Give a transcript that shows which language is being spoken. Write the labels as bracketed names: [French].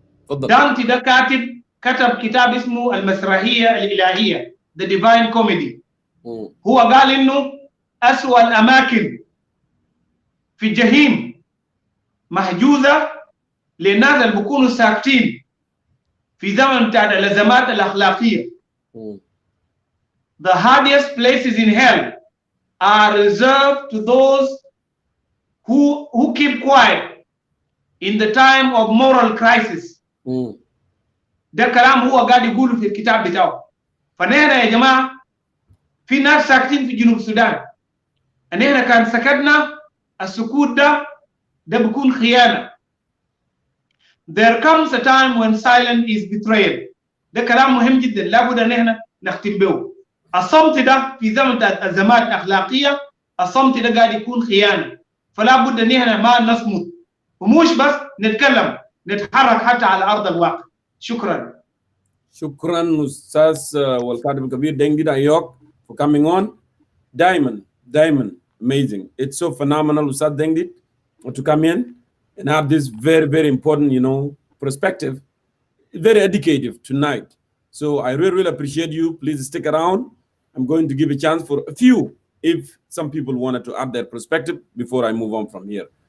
[Arabic] دانتي ده كتب كتاب اسمه المسرحية الإلهية The Divine Comedy. هو قال إنه أسوأ الأماكن في الجحيم محجوزة للناس اللي بيكونوا ساكتين في زمن بتاع الأزمات الأخلاقية. [English] The hardest places in hell are reserved to those who keep quiet in the time of moral crisis. [Arabic] ده كلام هو قاعد يقوله في الكتاب بتاعه. فنحن يا جماعة في ناس ساكتين في جنوب السودان، نحن كان سكتنا السكوت ده بيكون خيانة. [English] There comes a time when silence is betrayal. [Arabic] ده كلام مهم جدا لابد ان احنا نختم به. الصمت ده في زمن الأزمات الأخلاقية، الصمت ده قاعد يكون خيانة، فلا بد ان احنا ما نصمت، ومش بس نتكلم، نتحرك حتى على أرض الواقع. شكرا. شكرا أستاذ والكاتب الكبير دينجي دايوك [English] for coming on. Diamond, amazing. It's so phenomenal, Ustad Dengdi, to come in and have this very, very important, perspective, very educative tonight. So I really, really appreciate you. Please stick around. I'm going to give a chance for a few, if some people wanted to add their perspective before I move on from here.